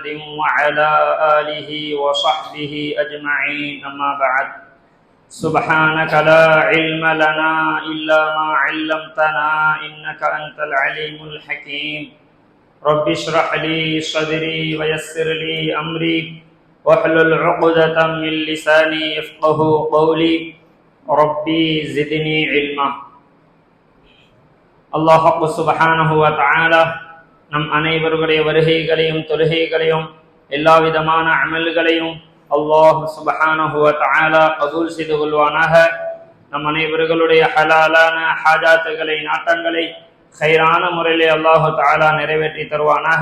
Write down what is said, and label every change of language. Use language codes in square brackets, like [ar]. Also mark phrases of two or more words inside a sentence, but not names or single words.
[ar] وعلى آله وصحبه أجمعين أما بعد سبحانك لا علم لنا إلا ما علمتنا إنك أنت العليم الحكيم رب اشرح لي صدري ويسر لي أمري واحلل عقدة من لساني يفقه قولي ربي زدني علما. الله سبحانه وتعالى [ta] நம் அனைவருடைய வருகைகளையும் தொழுகைகளையும் எல்லா விதமான அமல்களையும் [ar] الله سبحانه وتعالى [ta] கபூல் செய்து கொள்வானாக. நம் அனைவர்களுடைய ஹலாலான ஹாஜாத்துகளை நாட்டங்களை கைரான முறையிலே [ar] الله تعالى [ta] நிறைவேற்றி தருவானாக.